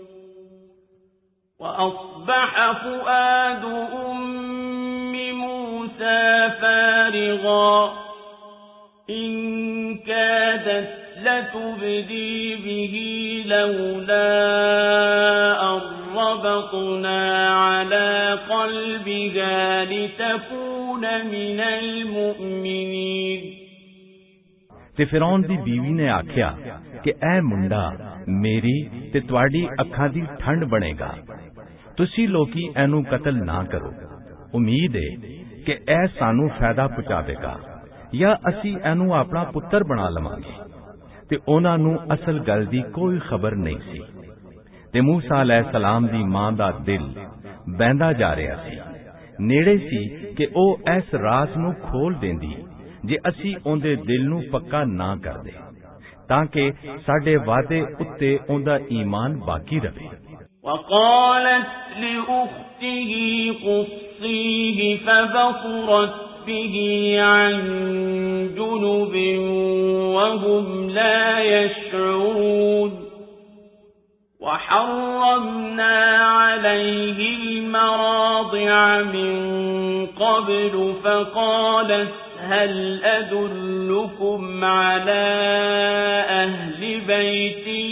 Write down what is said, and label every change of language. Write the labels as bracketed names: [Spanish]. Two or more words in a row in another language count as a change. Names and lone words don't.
[Arabic] وأصبح فؤاد أم موسى فارغا إن كادت لتبدي به لولا أن ربطنا على قلبها لتكون من المؤمنين [Punjabi] ਤੇ ਫਿਰੌਨ ਦੀ ਬੀਵੀ ਨੇ ਆਖਿਆ ਕਿ ਇਹ ਮੁੰਡਾ ਮੇਰੀ ਤੇ ਤੁਹਾਡੀ ਅੱਖਾਂ ਦੀ ਠੰਡ ਬਣੇਗਾ, ਤੁਸੀਂ ਲੋਕੀ ਇਹਨੂੰ ਕਤਲ ਨਾ ਕਰੋ। ਉਮੀਦ ਹੈ ਕਿ ਇਹ ਸਾਨੂੰ ਫਾਇਦਾ ਪਹੁੰਚਾਵੇਗਾ ਜਾਂ ਅਸੀਂ ਇਹਨੂੰ ਆਪਣਾ ਪੁੱਤਰ ਬਣਾ ਲਵਾਂਗੇ। ਤੇ ਉਹਨਾਂ ਨੂੰ ਅਸਲ ਗੱਲ ਦੀ ਕੋਈ ਖਬਰ ਨਹੀਂ ਸੀ ਤੇ ਮੂਸਾ अलैहिस्सलाम ਦੀ ਮਾਂ ਦਾ ਦਿਲ ਬਹਿੰਦਾ ਜਾ ਰਿਹਾ ਸੀ। ਨੇੜੇ ਸੀ ਕਿ ਉਹ ਇਸ ਰਾਜ਼ ਨੂੰ ਖੋਲ ਦਿੰਦੀ ਜੇ ਅਸੀਂ ਉਹਦੇ ਦਿਲ ਨੂੰ ਪੱਕਾ ਨਾ ਕਰਦੇ, ਤਾਂ ਕਿ ਸਾਡੇ ਵਾਅਦੇ ਉੱਤੇ ਉਹਦਾ ਈਮਾਨ ਬਾਕੀ ਰਵੇ। [Arabic] وقالت لأخته قصيه فبصرت به عن جنب وهم لا يشعرون وحرمنا عليه المراضع من قبل فقالت هل أدلكم على أهل بيت